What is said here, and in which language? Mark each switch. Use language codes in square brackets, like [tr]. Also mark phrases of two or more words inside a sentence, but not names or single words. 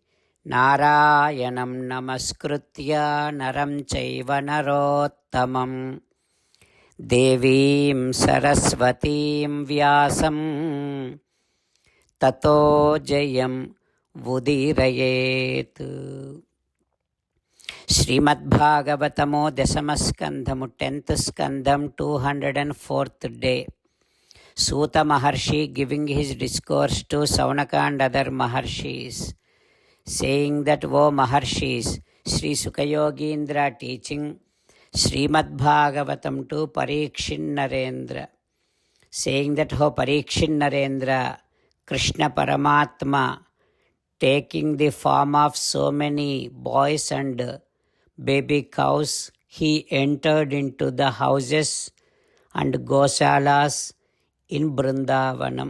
[sa] नारायणं नमस्कृत्य नरं चैव नरोत्तमम् देवीं सरस्वतीं व्यासं ततो जयम् उदीरयेत्. [en] Srimad Bhagavatamo Dasamaskandhamu 10th Skandham 204th day. Suta Maharshi giving his discourse to Saunaka and other Maharshis, saying that, "O Maharshis," Sri Sukayogindra teaching Srimad Bhagavatam to Parikshin Narendra, saying that, "O Parikshin Narendra, Krishna Paramatma, taking the form of so many boys and baby cows, he entered into the houses and goshalas in Vrindavanam."